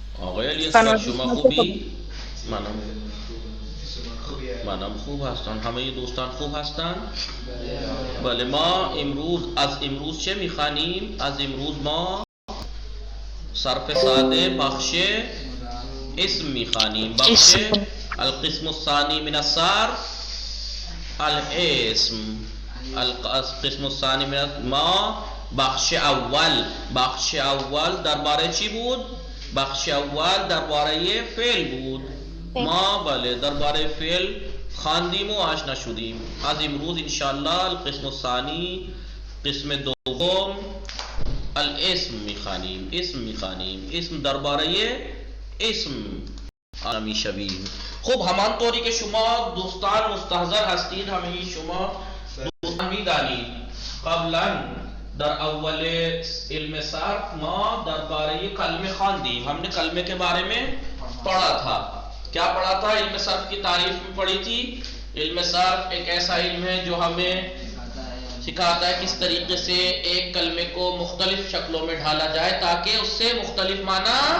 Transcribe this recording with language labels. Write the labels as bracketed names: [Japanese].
[Persian] آقای علی اصغر شما خوبی؟ منم خوب هستم. همه دوستان خوب هستند؟ بله ما از امروز چه میخوانیم؟ از امروز ما صرف ساده بخش اسم میخوانیم. [Arabic] بخش القسم الثانی من الصرف الاسم. القسم الثانی [Persian] من ما بخش اول درباره چی بود؟ بخش اول درباره فعل بود. ما بله درباره فعل خواندیم و آشنا شدیم. از امروز انشاءالله [Arabic] القسم الثانی [Persian] قسم دوم الاسم میخوانیم. اسم درباره اسم میشویم. خب همان طوری که شما دوستان مستحضر هستید، همه شما دوستان میدانید قبلا در اول علم صرف ما درباره کلمه خواندیم. [Urdu] ہم نے کلمے کے بارے میں پڑھا تھا. کیا پڑھا تھا؟ علم صرف کی تعریف میں پڑھی تھی. علم صرف ایک ایسا علم ہے جو ہمیں سکھاتا ہے کس طریقے سے ایک کلمے کو مختلف شکلوں میں ڈھالا جائے تاکہ اس سے مختلف معنی